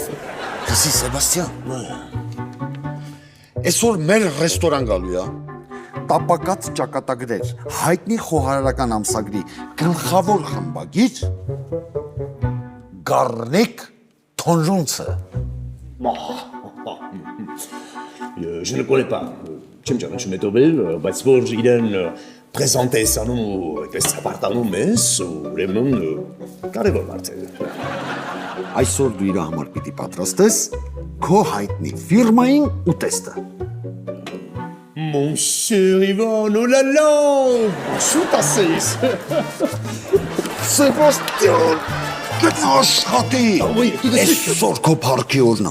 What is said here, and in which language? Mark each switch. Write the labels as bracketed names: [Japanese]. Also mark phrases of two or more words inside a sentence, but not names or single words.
[Armenian] Լսի, Սեբաստիան։ Այսօր մեր ռեստորան գալու է։ Տապակած ճակատագրեր, հայտնի խոհարարական ամսագրի գլխավոր խմբագիր Գառնիկ Թոնժունցը։ [French] Je ne connais pas. [Armenian] Չեմ ճանաչում հետովել, բայց որ իրեն պրեզանտես անում ու այդպես ապարտանում ես, ուրեմն կարևոր մարդ է։ Այսօր դու իր համար պիտի պատրաստես քո հայտնի ֆիրմային ուտեստը։ [French] Mon cher Ivan, oh là là! [Armenian] Շուտ ասես։ Սեբաստիան, գտնա աշխատի։ [French] Oui, tout de suite. [Armenian] Այսօր քո փառքի օրն է։